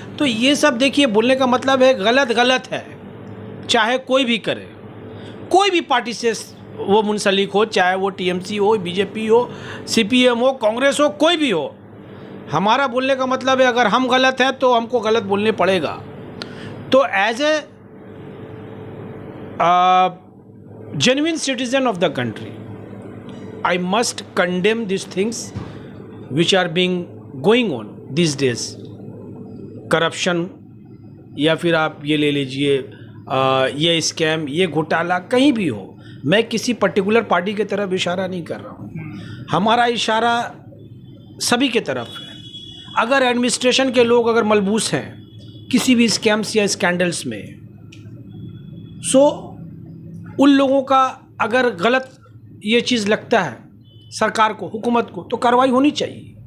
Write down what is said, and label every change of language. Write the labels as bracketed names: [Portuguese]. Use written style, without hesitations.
[Hindi] तो ये सब देखिए, बोलने का मतलब है गलत गलत है, चाहे कोई भी करे, कोई भी पार्टी से वो मुंसलिक हो, चाहे वो टीएमसी हो, बीजेपी हो, सीपीएम हो, कांग्रेस हो, कोई भी हो। हमारा बोलने का मतलब है, अगर हम गलत हैं तो हमको गलत बोलने पड़ेगा। तो [English] As a genuine citizen of the country, I must condemn these things which are being going on these days. [Hindi] Corruption, या फिर आप ये ले लीजिए ये स्कैम, ये घोटाला कहीं भी हो, मैं किसी पर्टिकुलर पार्टी की तरफ इशारा नहीं कर रहा हूँ। हमारा इशारा सभी के तरफ है। अगर एडमिनिस्ट्रेशन के लोग अगर मलबूस हैं किसी भी स्कैम्स या स्कैंडल्स में, सो उन लोगों का अगर गलत ये चीज़ लगता है सरकार को, हुकूमत को, तो कार्रवाई होनी चाहिए।